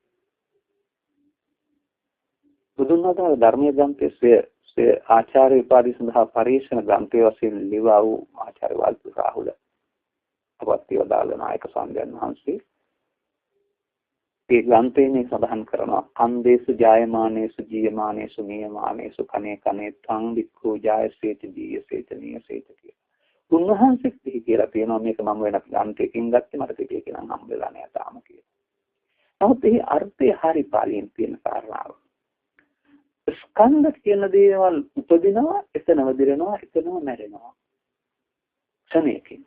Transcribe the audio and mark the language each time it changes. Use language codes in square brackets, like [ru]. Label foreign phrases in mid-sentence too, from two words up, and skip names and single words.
[si] බුදුන් වහන්සේ ධර්මයේ ග්‍රන්ථයේ ආචාර්ය උපාධි සඳහා පරිශන ග්‍රන්ථයේ වශයෙන් ලිවා වූ ආචාර්ය වල්පු රාහුල අපත්‍ය වදාළ නායක සම්යන් වහන්සේ ඒ ග්‍රන්ථයේ සඳහන් කරනවා [pi] අන්දේසු ජායමානේසු ජීයමානේසු නියමානේසු කනේ කනේ තං වික්ඛු ජායසේත ජීයසේත නියසේත [si] කියලා. උන්වහන්සේත් කියලා තියෙනවා මේක මම වෙන ග්‍රන්ථයකින් ගත්තේ මට පිටියකින් නම් හම්බ වෙලා නෑ තාම කියලා. නමුත් ඒ අර්ථය හරි පාලියෙන් තියෙන කාරණාව. ස්කන්ධ කියන දේවල් උපදිනවා එතනම දිරනවා එතනම මැරෙනවා. ක්ෂණයකින්.